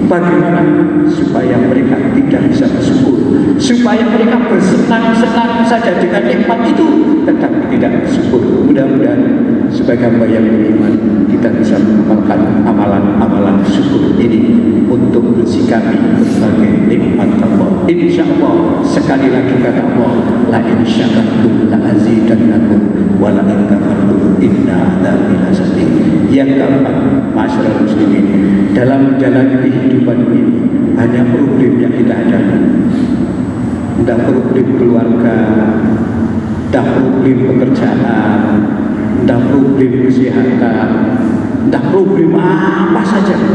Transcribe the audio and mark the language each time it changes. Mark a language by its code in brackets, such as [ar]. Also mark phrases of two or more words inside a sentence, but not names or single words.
[id] Bagaimana supaya mereka tidak bisa bersyukur, supaya mereka bersenang-senang saja dengan nikmat itu tetapi tidak bersyukur. Mudah-mudahan sebagai hamba yang beriman kita bisa mengamalkan amalan-amalan syukur ini untuk mensikapi berbagai nikmat Allah. [ar] إن شاء الله, [id] sekali lagi kata Allah, [ar] لئن شكرتم لأزيدنكم ولئن كفرتم إن عذابي لشديد. [id] Yang keempat, masyarakat muslimin, dalam menjalani kehidupan ini hanya problem yang kita hadapi. Tidak problem keluarga, tidak problem pekerjaan, entah problem kesehatan, entah problem apa saja.